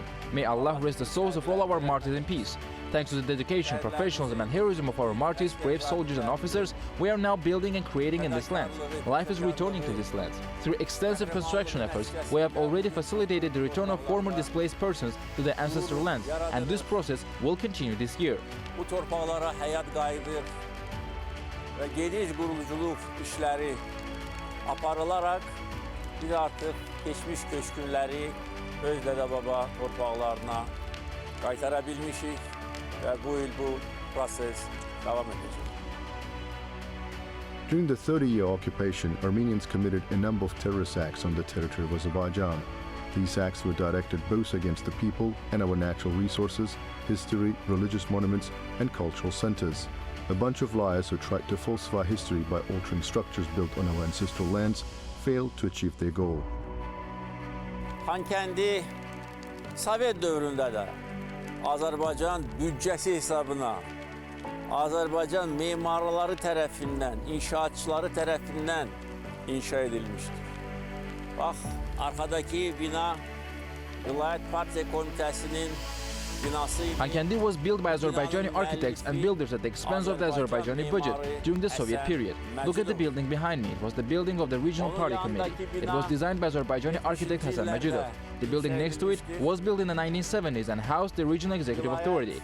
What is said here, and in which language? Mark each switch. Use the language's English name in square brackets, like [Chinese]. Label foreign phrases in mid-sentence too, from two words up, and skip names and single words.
[English] May Allah rest the souls of all our martyrs in peace. Thanks to the dedication, professionalism and heroism of our martyrs, brave soldiers and officers, we are now building and creating in this land. Life is returning to this land. Through extensive construction efforts, we have already facilitated the return of former displaced persons to their ancestral lands, and this process will continue this year. [Azerbaijani] Bu torpaqlara həyat qayıdır və geniş quruculuq işləri aparılaraq biz artıq keçmiş köçkünləri öz dədə-baba torpaqlarına qaytara bilmişik və bu il bu proses davam edəcək. [English] During the 30-year occupation, Armenians committed a number of terrorist acts on the territory of Azerbaijan. These acts were directed both against the people and our natural resources, history, religious monuments, and cultural centers. A bunch of liars who tried to falsify history by altering structures built on our ancestral lands failed to achieve their goal. [Azerbaijani] Xankəndi Sovet dövründə də Azərbaycan büdcəsi hesabına Azərbaycan memarları tərəfindən, inşaatçıları tərəfindən inşa edilmişdir. Bax, arkadaki bina Vilayet Partiya Komitəsinin binası. [English] Xankəndi was built by Azerbaijani architects and builders at the expense of the Azerbaijani budget during the Soviet period. Look at the building behind me. It was the building of the Regional Party Committee. It was designed by Azerbaijani architect Hasan Majidov. The building next to it was built in the 1970s and housed the Regional Executive Authority.